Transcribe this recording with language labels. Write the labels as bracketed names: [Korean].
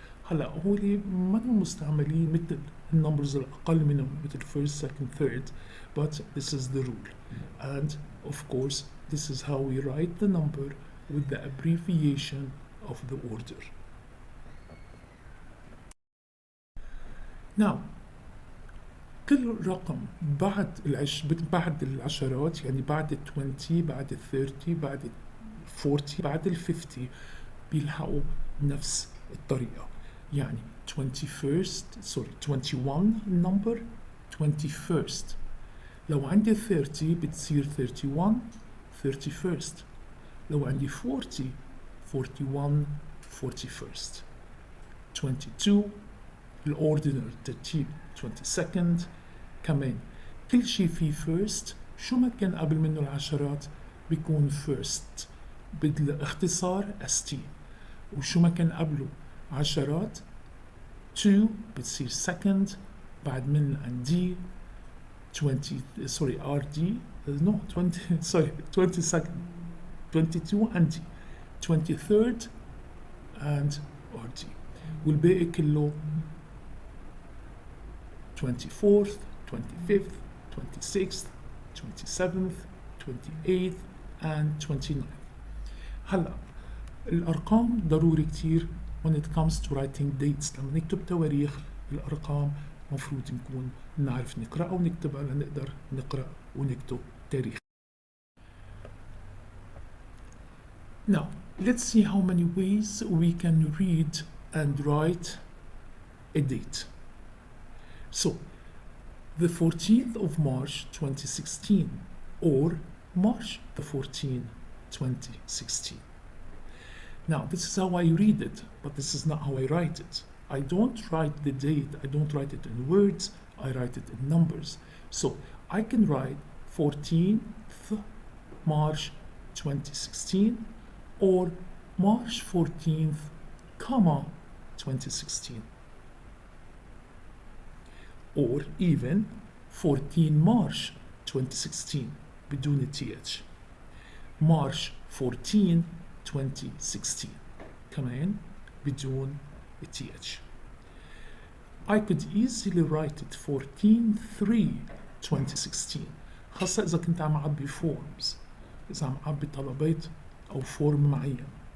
[Arabic] هلا هولي ما مستعملين مثل النمبرز الأقل منهم مثل [English] first second third, but this is the rule, and of course this is how we write the number with the abbreviation of the order. [Arabic] Now كل رقم بعد العشرات، يعني بعد ال 20 بعد ال 30 بعد ال 40 بعد ال 50 بيلحقوا نفس الطريقة. يعني 21 number 21st. لو عندي 30 بتصير 31 31st. لو عندي 40 41 41st. 22 الأوردينال ترتيب 22nd. كمان كل شيء فيه first، شو ما كان قبل منه العشرات بيكون first بالاختصار ST، وشو ما كان قبله عشرات 2 بتصير second، بعد من ND [English] 20 RD 22nd 22 ND 23rd and RD، والباقي كله 24th 25th 26th 27th 28th and 29th. [Arabic] هلا الأرقام ضروري كتير [English] when it comes to writing dates. [Arabic] لما نكتب تواريخ الأرقام مفروض نكون نعرف نقرأ ونكتبها لنقدر نقرأ ونكتب تاريخ. [English] Now let's see how many ways we can read and write a date. So the 14th of March 2016 or March the 14th 2016. Now this is how I read it, but this is not how I write it. I don't write the date, I don't write it in words, I write it in numbers. So I can write 14th March 2016 or March 14th, 2016. Or even 14 March 2016 [Arabic] بدون TH. [English] March 14 2016 [Arabic] كمان بدون TH. [English] I could easily write it 14/3/2016، [Arabic] خاصة إذا كنت عم أعبي [English] forms، [Arabic] إذا عم أعبي طلبات أو form معين.